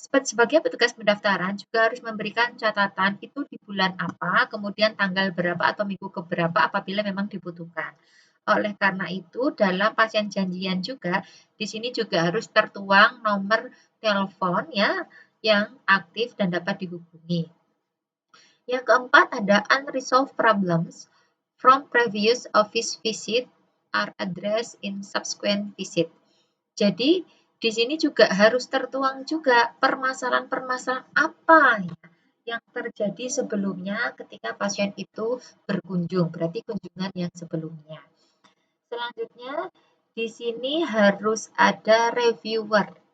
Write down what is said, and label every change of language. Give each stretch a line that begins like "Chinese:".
Indonesian: Sebagai petugas pendaftaran juga harus memberikan catatan itu di bulan apa, kemudian tanggal berapa atau minggu keberapa apabila memang dibutuhkan. Oleh karena itu, dalam pasien janjian juga, di sini juga harus tertuang nomor telepon ya yang aktif dan dapat dihubungi. Yang keempat ada
English: unresolved problems from previous office visit are addressed in subsequent visit.
Indonesian: Jadi di sini juga harus tertuang juga permasalahan-permasalahan apa yang terjadi sebelumnya ketika pasien itu berkunjung, berarti kunjungan yang sebelumnya. Selanjutnya, di sini harus ada reviewer.